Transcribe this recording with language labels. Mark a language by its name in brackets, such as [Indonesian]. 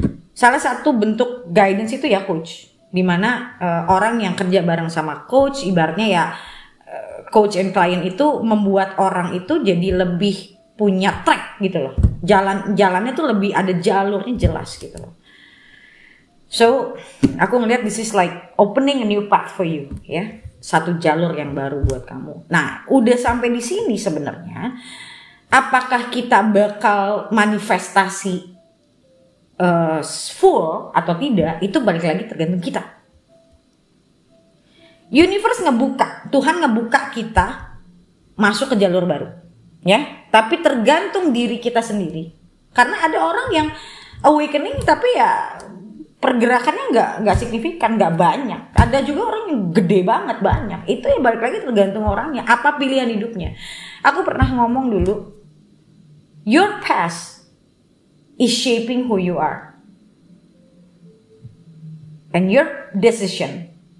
[Indonesian] Salah satu bentuk guidance itu ya coach. Dimana orang yang kerja bareng sama coach, ibaratnya ya [English] coach and client [Indonesian] itu membuat orang itu jadi lebih punya track gitu loh. Jalannya tuh lebih ada jalurnya jelas gitu loh. [English] So, [Indonesian] aku ngelihat [English] this is like opening a new path for you, ya. [Indonesian] Satu jalur yang baru buat kamu. Nah, udah sampai di sini sebenarnya, apakah kita bakal manifestasi full atau tidak? Itu balik lagi tergantung kita. Universe ngebuka, Tuhan ngebuka kita masuk ke jalur baru, ya. Tapi tergantung diri kita sendiri. Karena ada orang yang awakening tapi ya pergerakannya nggak signifikan, nggak banyak. Ada juga orang yang gede banget, banyak. Itu ya balik lagi tergantung orangnya. Apa pilihan hidupnya? Aku pernah ngomong dulu, [English] your past is shaping who you are, and your decision.